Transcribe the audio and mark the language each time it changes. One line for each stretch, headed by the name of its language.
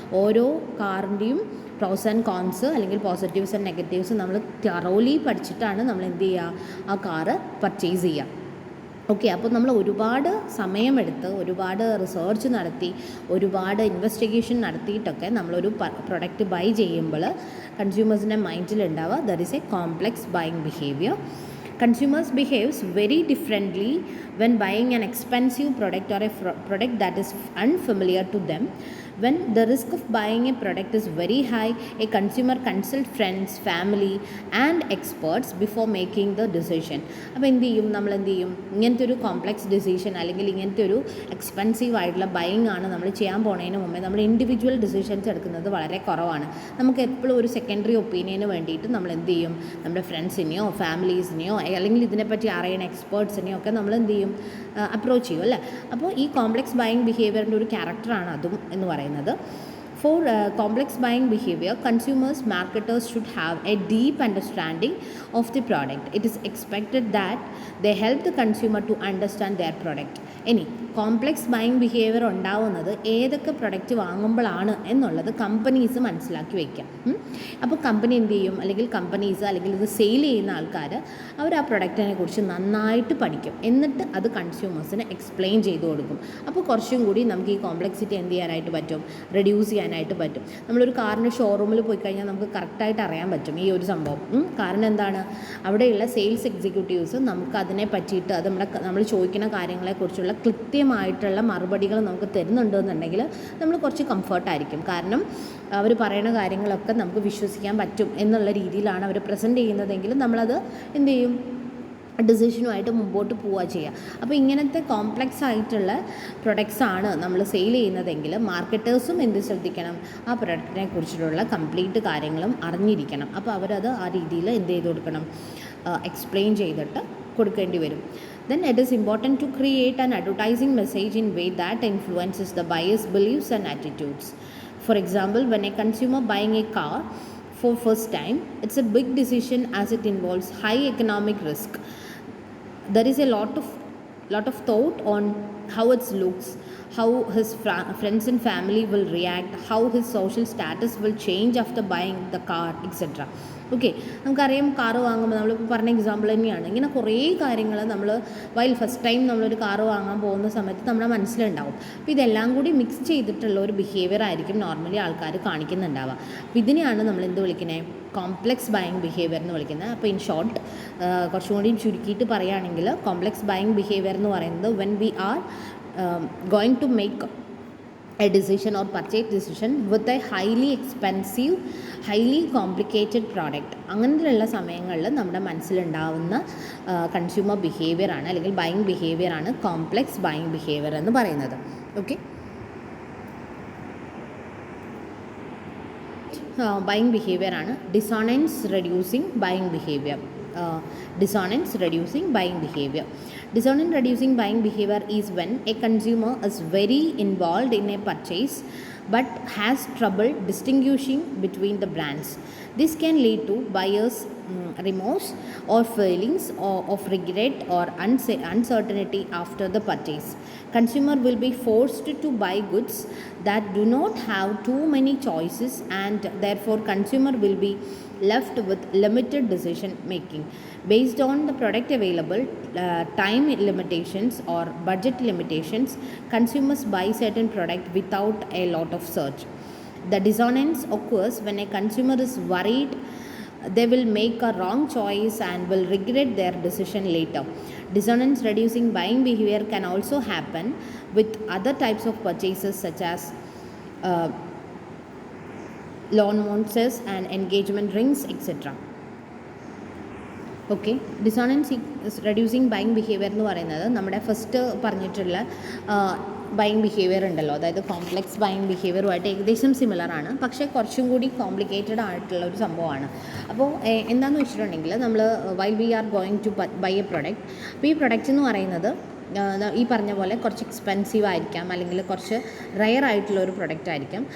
Malayalam: ഓരോ കാറിൻ്റെയും pros and cons അല്ലെങ്കിൽ positives and negatives നമ്മൾ തറോലി പഠിച്ചിട്ടാണ് നമ്മൾ എന്ത് ചെയ്യുക, ആ കാറ് പർച്ചേസ് ചെയ്യുക. ഓക്കെ, അപ്പോൾ നമ്മൾ ഒരുപാട് സമയമെടുത്ത് ഒരുപാട് റിസർച്ച് നടത്തി ഒരുപാട് ഇൻവെസ്റ്റിഗേഷൻ നടത്തിയിട്ടൊക്കെ നമ്മളൊരു പ്രൊഡക്റ്റ് ബൈ ചെയ്യുമ്പോൾ കൺസ്യൂമേഴ്സിൻ്റെ മൈൻഡിലുണ്ടാവുക
English: There is a complex buying behaviour. Consumers behaves very differently when buying an expensive product or a product that is unfamiliar to them. When the risk of buying a product is very high, a consumer consult friends, family and experts before making the decision.
Malayalam: അപ്പോൾ എന്ത് ചെയ്യും, നമ്മൾ എന്ത് ചെയ്യും, ഇങ്ങനത്തെ ഒരു complex decision അല്ലെങ്കിൽ ഇങ്ങനത്തെ ഒരു എക്സ്പെൻസീവ് ആയിട്ടുള്ള ബൈയിങ് ആണ് നമ്മൾ ചെയ്യാൻ പോണതിന് മുമ്പേ നമ്മൾ ഇൻഡിവിജ്വൽ ഡിസിഷൻസ് എടുക്കുന്നത് വളരെ കുറവാണ്. നമുക്ക് എപ്പോഴും ഒരു സെക്കൻഡറി ഒപ്പീനിയന് വേണ്ടിയിട്ട് നമ്മൾ എന്ത് ചെയ്യും, നമ്മുടെ ഫ്രണ്ട്സിനെയോ ഫാമിലീസിനെയോ അല്ലെങ്കിൽ ഇതിനെപ്പറ്റി അറിയുന്ന എക്സ്പേർട്സിനെയോ ഒക്കെ നമ്മൾ എന്ത് ചെയ്യും, അപ്രോച്ച് ചെയ്യും അല്ലേ. അപ്പോൾ ഈ കോംപ്ലെക്സ് ബൈയിങ് ബിഹേവിയറിൻ്റെ ഒരു ക്യാരക്ടറാണ് അതും എന്ന് പറയുന്നത്.
English: For complex buying behavior, consumers, marketers should have a deep understanding of the product. It is expected that they help the consumer to understand their product.
Malayalam: ഇനി കോംപ്ലെക്സ് ബൈയിങ് ബിഹേവിയർ ഉണ്ടാവുന്നത് ഏതൊക്കെ product വാങ്ങുമ്പോഴാണ് എന്നുള്ളത് companies മനസ്സിലാക്കി വയ്ക്കാം. അപ്പോൾ company എന്ത് ചെയ്യും, അല്ലെങ്കിൽ കമ്പനീസ് അല്ലെങ്കിൽ ഇത് സെയിൽ ചെയ്യുന്ന ആൾക്കാർ അവർ ആ പ്രൊഡക്റ്റിനെ കുറിച്ച് നന്നായിട്ട് പഠിക്കും. എന്നിട്ട് അത് കൺസ്യൂമേഴ്സിന് എക്സ്പ്ലെയിൻ ചെയ്ത് കൊടുക്കും. അപ്പോൾ കുറച്ചും കൂടി നമുക്ക് ഈ കോംപ്ലെക്സിറ്റി എന്ത് ചെയ്യാനായിട്ട് പറ്റും, റെഡ്യൂസ് ചെയ്യാനായിട്ട് പറ്റും. നമ്മളൊരു കാറിൻ്റെ ഷോറൂമിൽ പോയി കഴിഞ്ഞാൽ നമുക്ക് കറക്റ്റായിട്ട് അറിയാൻ പറ്റും ഈ ഒരു സംഭവം. കാരണം എന്താണ്, അവിടെയുള്ള സെയിൽസ് എക്സിക്യൂട്ടീവ്സ് നമുക്ക് അതിനെ പറ്റിയിട്ട് അത് നമ്മൾ ചോദിക്കുന്ന കാര്യങ്ങളെക്കുറിച്ചുള്ള കൃത്യമായിട്ടുള്ള മറുപടികൾ നമുക്ക് തരുന്നുണ്ടെന്നുണ്ടെങ്കിൽ നമ്മൾ കുറച്ച് കംഫർട്ടായിരിക്കും. കാരണം അവർ പറയുന്ന കാര്യങ്ങളൊക്കെ നമുക്ക് വിശ്വസിക്കാൻ പറ്റും എന്നുള്ള രീതിയിലാണ് അവർ പ്രസൻറ്റ് ചെയ്യുന്നതെങ്കിൽ നമ്മളത് എന്ത് ചെയ്യും, ഡിസിഷനുമായിട്ട് മുമ്പോട്ട് പോവുക ചെയ്യുക. അപ്പോൾ ഇങ്ങനത്തെ കോംപ്ലെക്സ് ആയിട്ടുള്ള പ്രൊഡക്ട്സാണ് നമ്മൾ സെയിൽ ചെയ്യുന്നതെങ്കിൽ മാർക്കറ്റേഴ്സും എന്ത് ശ്രദ്ധിക്കണം, ആ പ്രൊഡക്റ്റിനെ കുറിച്ചിട്ടുള്ള കംപ്ലീറ്റ് കാര്യങ്ങളും അറിഞ്ഞിരിക്കണം. അപ്പോൾ അവരത് ആ രീതിയിൽ എന്ത് ചെയ്ത് കൊടുക്കണം, എക്സ്പ്ലെയിൻ ചെയ്തിട്ട് കൊടുക്കേണ്ടി വരും.
English: Then it is important to create an advertising message in way that influences the buyer's beliefs and attitudes. For example, when a consumer buying a car for first time, it's a big decision as it involves high economic risk. There is a lot of thought on how it looks, how his friends and family will react, how his social status will change after buying the car, etc.
Malayalam: Okay, നമുക്കറിയാം car വാങ്ങുമ്പോൾ നമ്മളിപ്പോൾ പറഞ്ഞ example തന്നെയാണ്. ഇങ്ങനെ കുറേ കാര്യങ്ങൾ നമ്മൾ first time നമ്മളൊരു കാറ് വാങ്ങാൻ പോകുന്ന സമയത്ത് നമ്മുടെ മനസ്സിലുണ്ടാവും. അപ്പോൾ ഇതെല്ലാം കൂടി മിക്സ് ചെയ്തിട്ടുള്ള ഒരു ബിഹേവിയർ ആയിരിക്കും നോർമലി ആൾക്കാർ കാണിക്കുന്നുണ്ടാവുക. അപ്പോൾ ഇതിനെയാണ് നമ്മൾ എന്ത് വിളിക്കുന്നത്, കോംപ്ലെക്സ് ബൈയിങ് ബിഹേവിയർ എന്ന് വിളിക്കുന്നത്. അപ്പോൾ ഇൻ ഷോർട്ട് കുറച്ചും കൂടി ചുരുക്കിയിട്ട് പറയുകയാണെങ്കിൽ കോംപ്ലെക്സ് ബൈയിങ് ബിഹേവിയർ എന്ന് പറയുന്നത്
English: When we are going to make a decision or purchase decision with a highly expensive, highly complicated product.
Malayalam: അങ്ങനെയുള്ള സമയങ്ങളിൽ നമ്മുടെ മനസ്സിലുണ്ടാവുന്ന കൺസ്യൂമർ ബിഹേവിയറാണ് അല്ലെങ്കിൽ ബൈയിങ് ബിഹേവിയറാണ് കോംപ്ലെക്സ് ബൈയിങ് ബിഹേവിയർ എന്ന് പറയുന്നത്. Okay, buying ബിഹേവിയറാണ് dissonance reducing buying behaviour.
English: Dissonance reducing buying behavior. Dissonance reducing buying behavior is when a consumer is very involved in a purchase but has trouble distinguishing between the brands. This can lead to buyer's remorse or feelings of regret or uncertainty after the purchase. Consumer will be forced to buy goods that do not have too many choices, and therefore consumer will be left with limited decision making based on the product available, time limitations or budget limitations. Consumers buy certain product without a lot of search. The dissonance occurs when a consumer is worried they will make a wrong choice and will regret their decision later. Dissonance reducing buying behavior can also happen with other types of purchases such as loan vouchers and engagement rings, etc.
Malayalam: Okay, dissonance reducing buying behaviour എന്ന് പറയുന്നത് നമ്മുടെ first പറഞ്ഞിട്ടുള്ള buying behaviour ഉണ്ടല്ലോ, അതായത് complex buying ബിഹേവിയറുമായിട്ട് ഏകദേശം similar ആണ്, പക്ഷേ കുറച്ചും കൂടി കോംപ്ലിക്കേറ്റഡ് ആയിട്ടുള്ള ഒരു സംഭവമാണ്. അപ്പോൾ എന്താണെന്ന് വെച്ചിട്ടുണ്ടെങ്കിൽ നമ്മൾ
English: while we are going to buy a product,
Malayalam: അപ്പോൾ ഈ പ്രൊഡക്റ്റ് എന്ന് പറയുന്നത് ഈ പറഞ്ഞ പോലെ കുറച്ച് എക്സ്പെൻസീവ് ആയിരിക്കാം, അല്ലെങ്കിൽ കുറച്ച് റെയർ ആയിട്ടുള്ള ഒരു പ്രൊഡക്റ്റ് ആയിരിക്കാം.